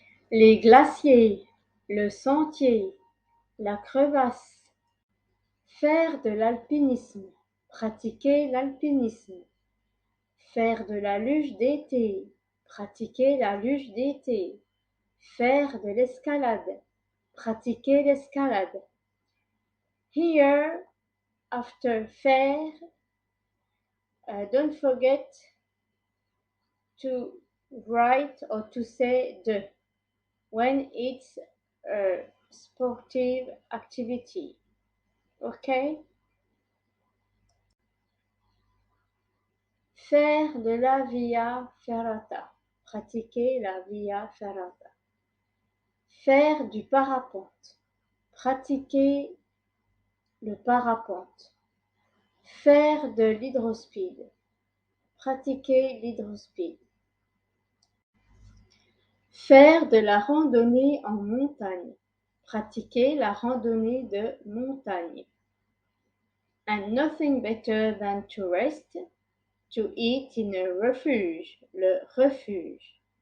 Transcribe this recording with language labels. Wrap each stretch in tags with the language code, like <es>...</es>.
<fr>Les glaciers, le sentier, la crevasse. Faire de l'alpinisme, pratiquer l'alpinisme. Faire de la luge d'été, pratiquer la luge d'été. Faire de l'escalade, pratiquer l'escalade.</fr> <en>Here, after faire, don't forget to write or to say de when it's a sportive activity. Okay?</en> <fr>Faire de la via ferrata. Pratiquer la via ferrata. Faire du parapente. Pratiquer le parapente. Faire de l'hydrospeed. Pratiquer l'hydrospeed. Faire de la randonnée en montagne. Pratiquer la randonnée de montagne.</fr> <en>And nothing better than to rest, to eat in a refuge, le refuge.</en>